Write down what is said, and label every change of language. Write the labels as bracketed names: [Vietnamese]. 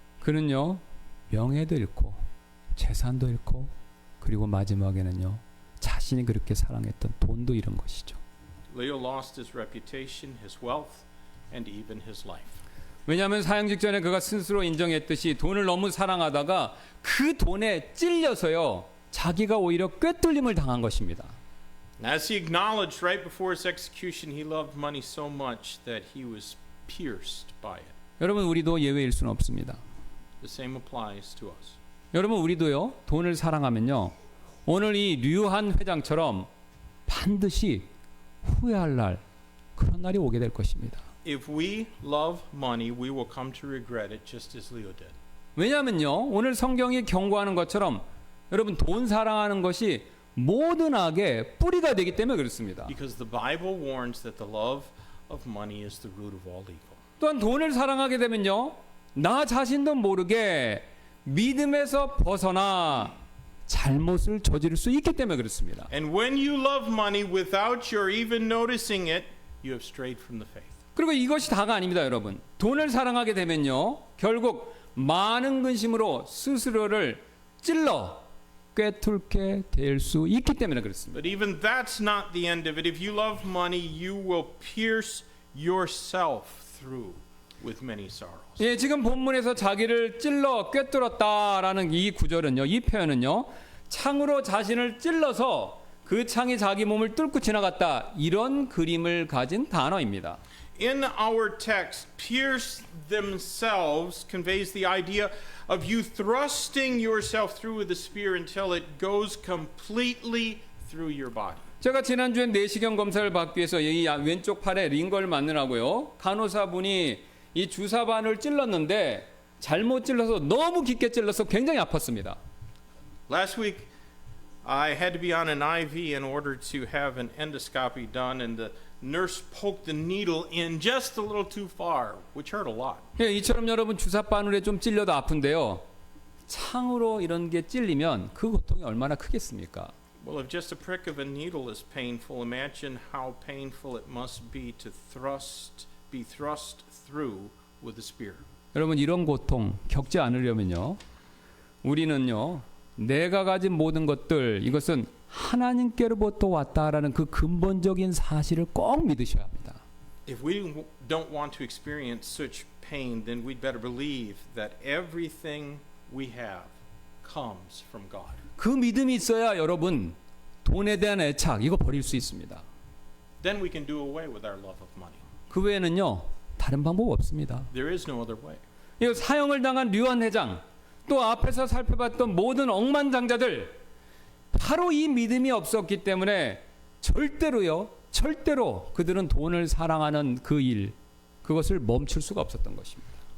[Korean] 그는요, 명예도 잃고 재산도 잃고 그리고 마지막에는요, 자신이 그렇게 사랑했던 돈도 잃은 것이죠. [English] Leo lost his reputation, his wealth, and even his life. [Korean] 왜냐하면 사형 직전에 그가 스스로 인정했듯이 돈을 너무 사랑하다가 그 돈에 찔려서요, 자기가 오히려 꿰뚫림을 당한 것입니다. [English] And as he acknowledged right before his execution, he loved money so much that he was pierced by it. [Korean] 여러분, 우리도 예외일 수는 없습니다. [English] The same applies to us. [Korean] 여러분, 우리도요, 돈을 사랑하면요, 오늘 이 류한 회장처럼 반드시 후회할 날, 그런 날이 오게 될 것입니다. [English] If we love money, we will come to regret it just as Leo did. [Korean] 왜냐하면요, 오늘 성경이 경고하는 것처럼 여러분, 돈 사랑하는 것이 모든 악의 뿌리가 되기 때문에 그렇습니다. [English] Because the Bible warns that the love of money is the root of all evil. [Korean] 또한 돈을 사랑하게 되면요, 나 자신도 모르게 믿음에서 벗어나 잘못을 저지를 수 있기 때문에 그렇습니다. [English] And when you love money without your even noticing it, you have strayed from the faith. [Korean] 그리고 이것이 다가 아닙니다, 여러분. 돈을 사랑하게 되면요, 결국 많은 근심으로 스스로를 찔러 꿰뚫게 될 수 있기 때문에 그렇습니다. [English] But even that's not the end of it. If you love money, you will pierce yourself through with many sorrows. [Korean] 예, 지금 본문에서 자기를 찔러 꿰뚫었다라는 이 구절은요, 이 표현은요, 창으로 자신을 찔러서 그 창이 자기 몸을 뚫고 지나갔다, 이런 그림을 가진 단어입니다. [English] In our text, pierce themselves conveys the idea of you thrusting yourself through with a spear until it goes completely through your body. [Korean] 제가 지난주에 내시경 검사를 받기 위해서 이 왼쪽 팔에 링거를 맞느라고요, 간호사분이 이 주사바늘 찔렀는데 잘못 찔러서 너무 깊게 찔러서 굉장히 아팠습니다. [English] Last week, I had to be on an IV in order to have an endoscopy done, and the nurse poked the needle in just a little too far, which hurt a lot. [Korean] 예, 이처럼 여러분 주사바늘에 좀 찔려도 아픈데요, 창으로 이런 게 찔리면 그 고통이 얼마나 크겠습니까? [English] Well, if just a prick of a needle is painful, imagine how painful it must be to be thrust through with a spear. [Korean] 여러분 이런 고통 겪지 않으려면요. 우리는요. 내가 가진 모든 것들 이것은 하나님께로부터 왔다라는 그 근본적인 사실을 꼭 믿으셔야 합니다. [English] If we don't want to experience such pain, then we'd better believe that everything we have comes from God. [Korean] 그 믿음이 있어야 여러분 돈에 대한 애착 이거 버릴 수 있습니다. [English] Then we can do away with our love of money. [Korean] 그 외에는요. 다른 방법 없습니다. [English] There is no other way. [Korean] 이 사형을 당한 류안 회장 또 앞에서 살펴봤던 모든 억만장자들 바로 이 믿음이 없었기 때문에 절대로 그들은 돈을 사랑하는 그 일 그것을 멈출 수가 없었던 것입니다.